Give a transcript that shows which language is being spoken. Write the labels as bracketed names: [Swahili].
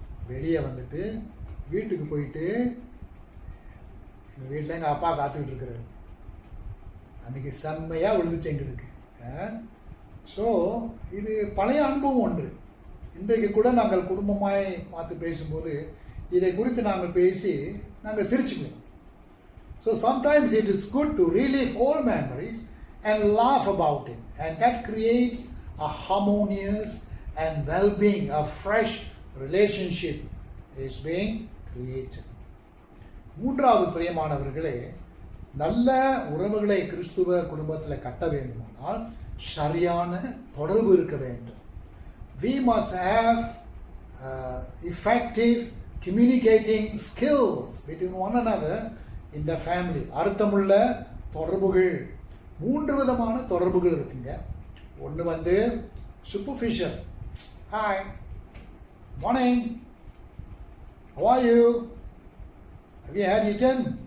[Tamil] வெளியே வீட்டுக்கு போயிட்டு எங்கள் வீட்டில் எங்கள் அப்பா காத்துக்கிட்டு இருக்கிறாரு. அன்றைக்கி செம்மையாக விழுந்துச்சு எங்களுக்கு. ஸோ இது பழைய அனுபவம் ஒன்று. இன்றைக்கு கூட நாங்கள் குடும்பமாய் பார்த்து பேசும்போது இதை குறித்து நாங்கள் பேசி நாங்கள் சிரிச்சுக்குவோம். [English] So sometimes it is good to relive old memories and laugh about it, and that creates a harmonious and well-being, a fresh relationship is being created. [Tamil] மூன்றாவது பிரியமானவர்களே, நல்ல உறவுகளை கிறிஸ்துவ குடும்பத்தில் கட்ட வேண்டுமானால் சரியான தொடர்பு இருக்க வேண்டும். [English] we must have effective communicating skills between one another in the family. [Tamil] அர்த்தமுள்ள தொடர்புகள், 3 விதமான தொடர்புகள் இருக்குங்க. ஒன்று வந்து superficial. [English] Hi, morning, how are you, have you had eaten?